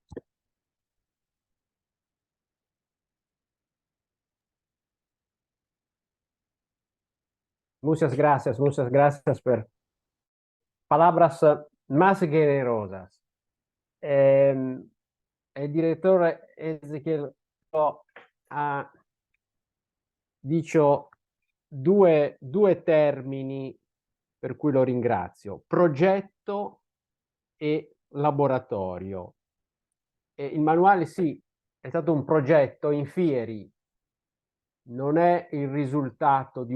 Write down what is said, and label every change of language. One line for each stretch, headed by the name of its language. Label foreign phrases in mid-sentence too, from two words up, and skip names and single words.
Spanish: Muchas gracias por palabras más generosas. El director Ezequiel ha dicho
Italian: due termini per cui lo ringrazio: progetto e laboratorio. Il manuale sì, è stato un progetto in fieri, non è il risultato di